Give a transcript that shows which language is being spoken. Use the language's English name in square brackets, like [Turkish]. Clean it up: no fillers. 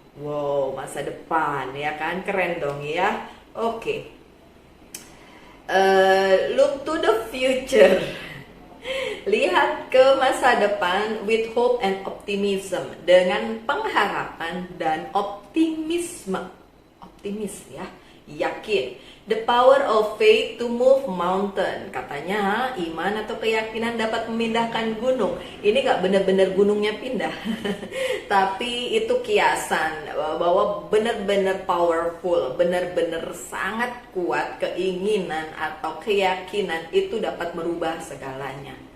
[Indonesian] Wow, masa depan ya kan, keren dong ya. Oke. [English] Look to the future. [Indonesian] Lihat ke masa depan [English] with hope and optimism, [Indonesian] dengan pengharapan dan optimisme. Optimis ya, yakin. [English] The power of faith to move mountain. [Indonesian] Katanya iman atau keyakinan dapat memindahkan gunung. Ini gak benar-benar gunungnya pindah tapi itu kiasan bahwa benar-benar powerful, benar-benar sangat kuat keinginan atau keyakinan itu dapat merubah segalanya.